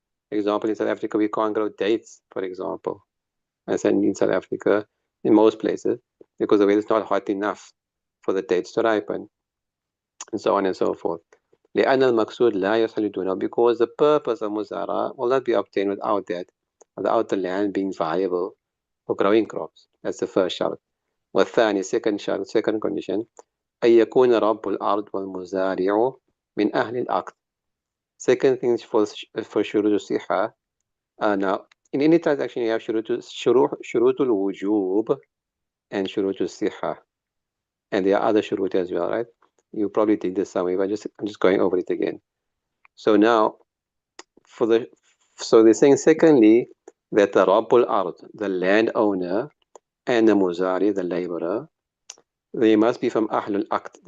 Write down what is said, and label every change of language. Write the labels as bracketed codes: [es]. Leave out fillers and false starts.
[en] For example, in South Africa, we can't grow dates, for example. I said in South Africa, in most places, because the weather is not hot enough for the dates to ripen, and so on and so forth. [ar] لأن المقصود لا يصل دونه, [en] because the purpose of muzara will not be obtained without the land being viable for growing crops. That's the first شرط. [ar] والثاني, [en] second condition, [ar] أن يكون رب الأرض والمزارع من أهل العقد. [en] Second thing for شروط الصحة. Now, in any transaction you have شروط الوجوب and شروط الصحة, and there are other shurut as well, right? You probably did this somewhere, but I'm just going over it again. So now, so they're saying secondly that the Rabbul Ard, the landowner, and the Muzari, the laborer, they must be from Ahlul Aqd.